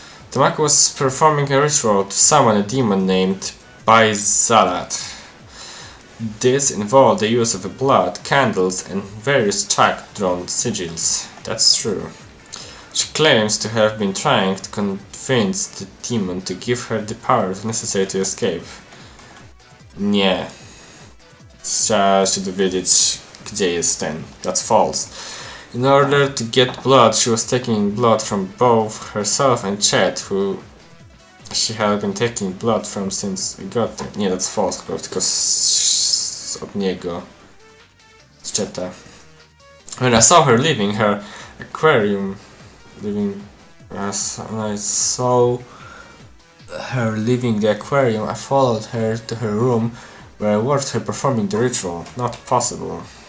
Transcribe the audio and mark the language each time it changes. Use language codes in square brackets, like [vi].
[en] Tamako was performing a ritual to summon a demon named Baizalat. This involved the use of blood, candles, and various chalk-drawn sigils. That's true. She claims to have been trying to convince the demon to give her the powers necessary to escape. [pl] Nie. Trzeba się dowiedzieć, gdzie jest ten. [en] That's false. In order to get blood, she was taking blood from both herself and Chet, who she had been taking blood from since we got there. [pl] Nie, [en] that's false, [pl] tylko od niego. Z Cheta. [en] When I saw her leaving her aquarium, as I saw her leaving the aquarium, I followed her to her room, where I watched her performing the ritual. Not possible.